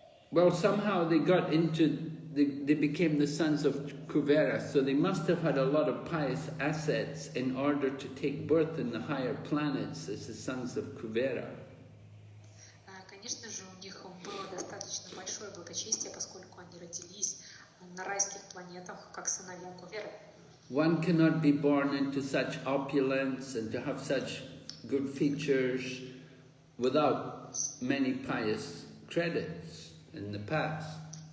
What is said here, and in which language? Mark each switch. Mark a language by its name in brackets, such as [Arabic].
[English] Well, somehow they got into, they became the sons of Kuvera, so they must have had a lot of pious assets in order to take birth in the higher planets as the sons of Kuvera. [Russian] Конечно же, у них было достаточно большое благочестие, поскольку они родились на райских планетах, как сыновья Куверы. [English] One cannot be born into such opulence and to have such good features without many pious credits in the past.